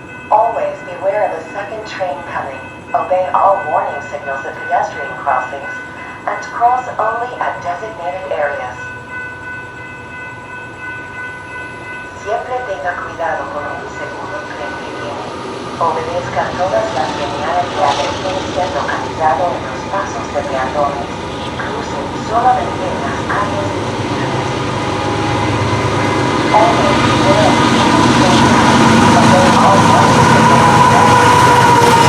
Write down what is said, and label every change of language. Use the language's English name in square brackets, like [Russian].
[English] Always beware of a second train coming. Obey all warning signals at pedestrian crossings and cross only at designated areas. [Spanish] Siempre tenga cuidado con el segundo tren que viene. Obedezca todas las señales de advertencia localizado en los pasos de peatones y cruce solamente en las áreas designadas. [English] Always beware of a second train coming. Obey all warning signals at pedestrian crossings.